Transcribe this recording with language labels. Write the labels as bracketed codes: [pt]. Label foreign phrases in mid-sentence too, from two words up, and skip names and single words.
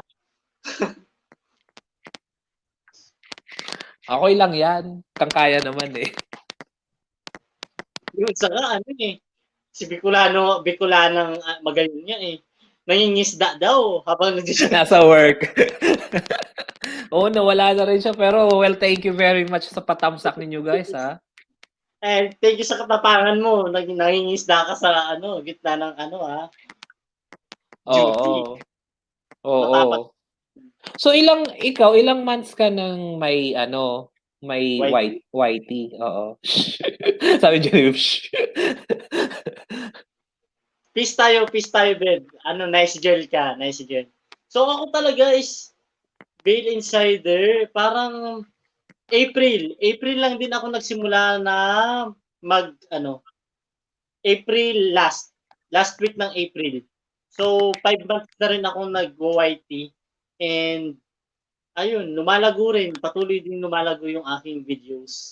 [tl] Okay lang yan. Kaya naman eh. Yun saka si Bicolanang magaling niya eh. Nangingisda daw habang nasa work. Oo, nawala na rin siya. Pero well, [en] thank you very much [tl] sa patamsak ninyo guys ha. [en] Thank you [tl] sa katapangan mo. Nangingisda ka sa gitna ng duty. Oo. So ilang months ka nang may YT? Oo. Sabi niya, Peace tayo, Ben. [en] Nice girl ka, nice girl. [tl] So ako talaga is Bail Insider, parang April lang din ako nagsimula na [en] April last week [tl] ng April. So 5 months na rin ako nag-YT and ayun, lumalago rin, patuloy din lumalago yung aking videos.